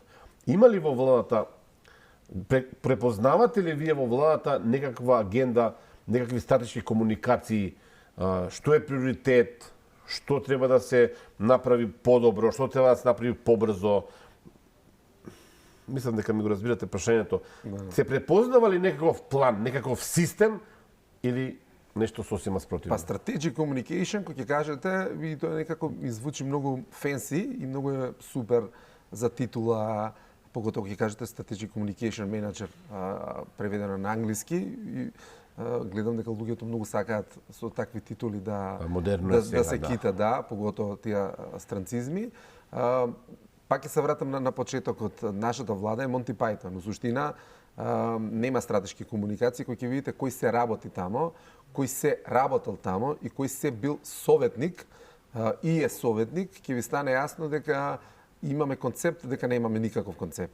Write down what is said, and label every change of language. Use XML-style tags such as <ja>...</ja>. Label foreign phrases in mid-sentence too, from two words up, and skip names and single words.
<mk>Има ли во владата, препознавате ли вие во владата некаква агенда, некакви стратешки комуникации, што е приоритет, што треба да се направи подобро, што треба да се направи побрзо? Мислам дека ми го разбирате прашањето. Се препознава ли некаков план, некаков систем или нешто сосема спротивно?</mk> <en>Па strategic communication,</en> <mk>кој ќе кажете, и тоа некако ми звучи многу фенси и многу е супер за титула, поготово ќе кажете</mk> <en>strategic communication manager,</en> <mk>преведено на англиски. И, гледам дека луѓето многу сакаат со такви титули да се кита, поготово тие странцизми. Пак ќе се вратам на почетокот. Нашата влада е Монти Пајтон. Но суштина нема стратешки комуникации, кои ќе видите кој се работи тамо, кој се работел тамо и кој се бил советник и е советник, ќе ви стане јасно дека имаме концепт, дека немаме никаков концепт.</mk>